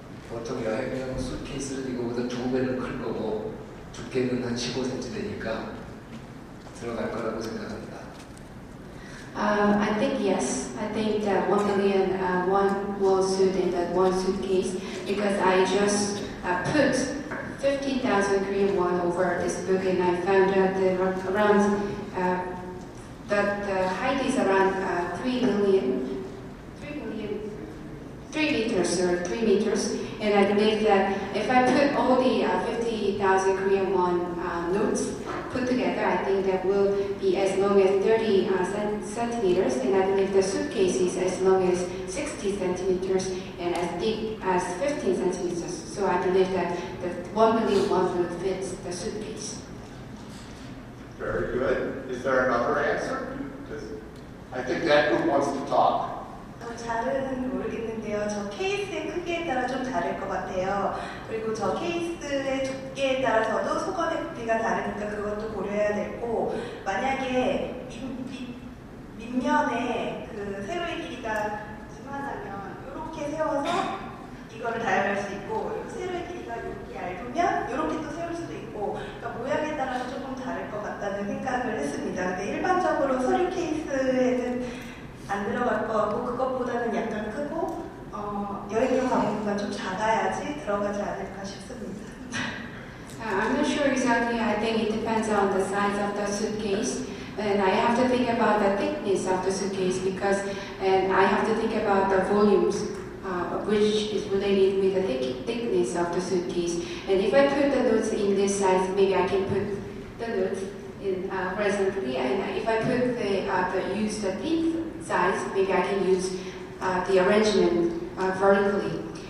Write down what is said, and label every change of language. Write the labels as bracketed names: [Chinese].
[Korean] 보통 여행용 수트케이스는 이거보다 2배는 클 거고 두께는 한 15cm 되니까 들어갈 거라고 생각합니다. [English] I think yes. I think that 1 billion one will suit in that one suitcase because I just put 50,000 Korean won over this book and I found out that the height is around 3 meters, and I believe that if I put all the 50,000 Korean won notes put together, I think that will be as long as 30 centimeters, and I believe the suitcase is as long as 60 centimeters and as deep as 15 centimeters. So I believe that the 1 million won will fit the suitcase. Very good. Is there another answer? I think that group wants to talk. [Korean] 잘은 모르겠는데요. 저 케이스의 크기에 따라 좀 다를 것 같아요. 그리고 저 케이스의 두께에 따라서도 속건의 부피가 다르니까 그것도 고려해야 되고, 만약에 밑면에 그 세로의 길이가 이만하면 이렇게 세워서 이거를 다양할 수 있고, 세로의 길이가 이렇게 얇으면 이렇게 또 세울 수도 있고, 그러니까 모양에 따라서 조금 다를 것 같다는 생각을 했습니다. 근데 일반적으로 서류 케이스에는 안 들어갈 거고 그것보다는 약간 크고 여행용 가방보다 좀 작아야지 들어가지 않을까 싶습니다. [English] I'm not sure exactly. I think it depends on the size of the suitcase, and I have to think about the thickness of the suitcase and I have to think about the volumes, which is related with the thickness of the suitcase. And if I put the notes in this size, maybe I can put the notes in horizontally, and if I put use the thin size, maybe I can use the arrangement vertically.